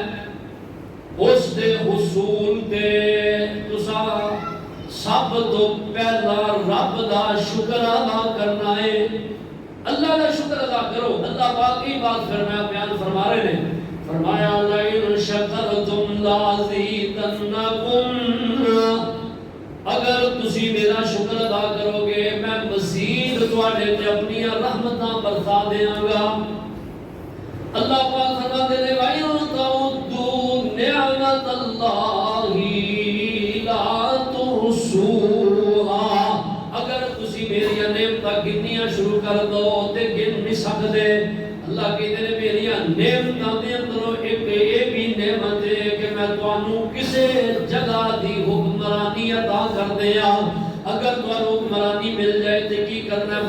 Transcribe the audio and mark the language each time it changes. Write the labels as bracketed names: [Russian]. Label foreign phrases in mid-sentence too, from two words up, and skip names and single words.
[Punjabi] اس دے حصول دے تسا سب تو پہلا رب دا شکر ادا کرنا ہے۔ [Urdu] اللہ کا شکر ادا کرو۔ اللہ پاک کی بات فرمایا بیان فرما رہے ہیں، فرمایا [Arabic] لئن شکرتم لازیدنکم، [Punjabi] اگر تسی میرا شکر ادا کرو گے میں مزید تواڈے تے اپنی رحمتاں برسا دیاں گا۔ [Urdu] اللہ پاک فرماتے ہیں [Arabic] وَإِن تَعُدُّوا نِعْمَتَ اللَّهِ لَا تُحْصُوهَا، [Punjabi] اگر تسی میری نعمتاں گننیاں شروع کر دو تے گن نہیں سکتے۔ اللہ کہتے ہیں میری نعمتاں دے اندر ایک یہ بھی نعمت ہے کہ میں تانوں کسے جگہ دی حکمرانی عطا کر دیا۔ اگر تانوں حکمرانی مل جائے تے کی کرنا ہے؟